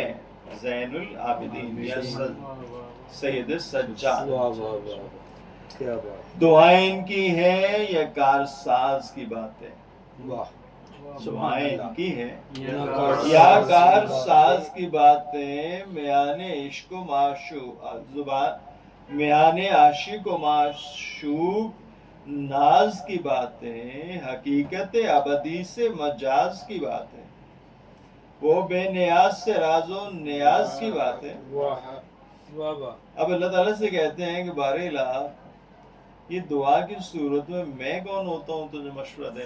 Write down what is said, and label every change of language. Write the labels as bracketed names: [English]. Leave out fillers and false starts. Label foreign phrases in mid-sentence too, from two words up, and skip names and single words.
[Urdu] زین العابدین یا سید سجاد. واہ واہ واہ، کیا بات. دعائیں ان کی ہے یا کارساز کی باتیں؟ واہ. دعائیں ان کی ہے یا یا کارساز کی باتیں، میان عشق و معشوق میان عاشق و معشوق ناز کی باتیں، حقیقت ابدی سے مجاز کی باتیں، وہ بے نیاز سے راز و نیاز کی باتیں. واہ واہ واہ. اب اللہ تعالیٰ سے کہتے ہیں کہ بار الہ، یہ دعا کی صورت میں کون ہوتا ہوں تجھے مشورہ دینے